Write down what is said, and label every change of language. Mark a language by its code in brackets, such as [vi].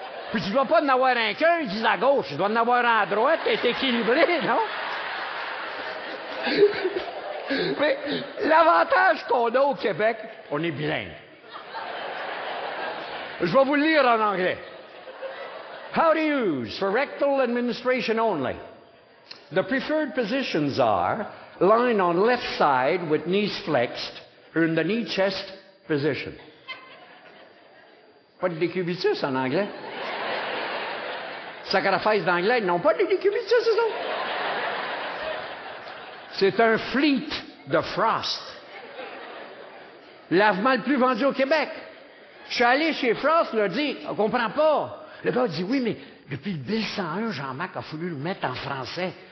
[fr] Puis tu dois pas en avoir un qu'un, ils disent à gauche. Tu dois en avoir un à droite, t'es équilibré, non? Mais l'avantage qu'on a au Québec, on est bilingue. Je vais vous le lire en anglais. [en] How to use for rectal administration only. The preferred positions are lying on left side with knees flexed or in the knee chest position. [fr] Pas de décubitus en anglais. Sacrifice d'anglais, ils n'ont pas de décubitus, c'est ça? C'est un fleet de Frost. Lavement le plus vendu au Québec. Je suis allé chez Frost, il a dit, on comprend pas. Le gars a dit, oui, mais depuis le Bill 101, Jean-Marc a voulu le mettre en français.